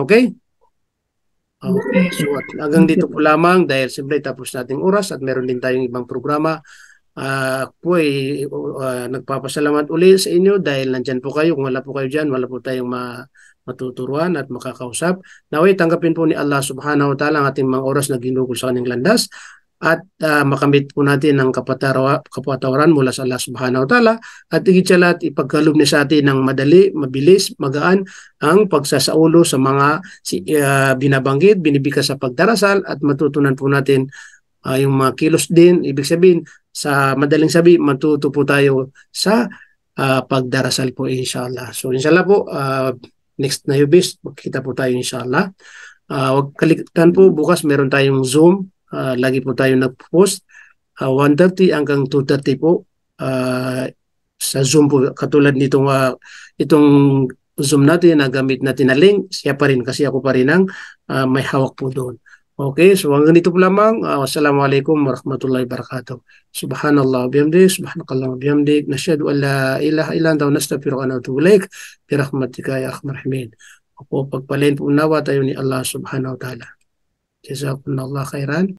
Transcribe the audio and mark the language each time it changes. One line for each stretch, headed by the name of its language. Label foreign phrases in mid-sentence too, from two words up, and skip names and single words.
Filipino: Okay? Okay. So hanggang dito po lamang dahil siyempre tapos nating oras at meron din tayong ibang programa. Po nagpapasalamat ulit sa inyo dahil nandyan po kayo. Kung wala po kayo dyan, wala po tayong matuturuan at makakausap. Naway tanggapin po ni Allah
Arabic: سبحانه وتعالى
Filipino: ang ating mga oras na ginugol sa kanyang landas at makamit po natin ang kapatawaran mula sa Allah
Arabic: سبحانه وتعالى
Filipino: at higit sa lahat ipagkaloob niya sa atin ng madali, mabilis, magaan ang pagsasaulo sa mga binabanggit, binibigkas sa pagdarasal at matutunan po natin yung mga kilos din. Ibig sabihin, sa madaling sabi, matuto po tayo sa pagdarasal po inshallah. So inshallah po, next na Hubis, magkita po tayo inshallah. Huwag kalimutan po, bukas meron tayong Zoom. Lagi po tayo nag-post 1:30 hanggang 2:30 po sa Zoom po. Katulad nitong itong Zoom natin na gamit natin na link, siya pa rin kasi ako pa rin ang may hawak po doon. Okay, so hanggang dito po lamang.
Arabic: والسلام عليكم ورحمة الله وبركاته. سبحان الله بحمدك، سبحانك الله بحمدك, نشهد أن لا إله إلا أنت نستغفرك ونتوب إليك برحمتك يا أرحم الراحمين.
Filipino: Pagpalain po nawa tayo ni Allah
Arabic: سبحانه وتعالى. جزاكم الله خيرا.